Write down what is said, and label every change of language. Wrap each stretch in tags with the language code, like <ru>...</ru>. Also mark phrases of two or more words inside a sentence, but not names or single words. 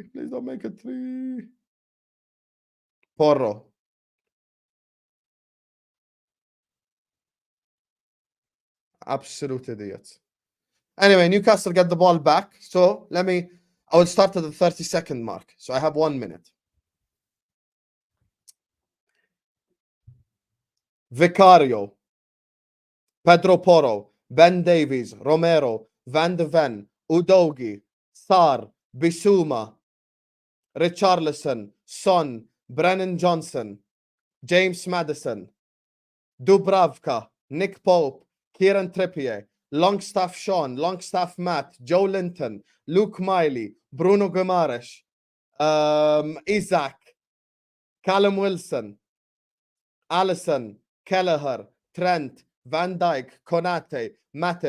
<en>Please don't make it 3. Porro. Absolute idiots. Anyway, Newcastle get the ball back. So I will start at the 30-second mark. So I have 1 minute. Vicario. Pedro Porro. Ben Davies. Romero. Van de Ven. Udogi. Sarr. Bissouma. Richarlison. Son. Brennan Johnson. James Maddison. Dubravka. Nick Pope. Kieran Trippier. Longstaff Sean. Longstaff Matt. Joe Linton. Luke Miley. Bruno Guimaraes. Isaac. Callum Wilson. Allison. Kelleher. Trent. Van Dijk. Konate. Matip.</en>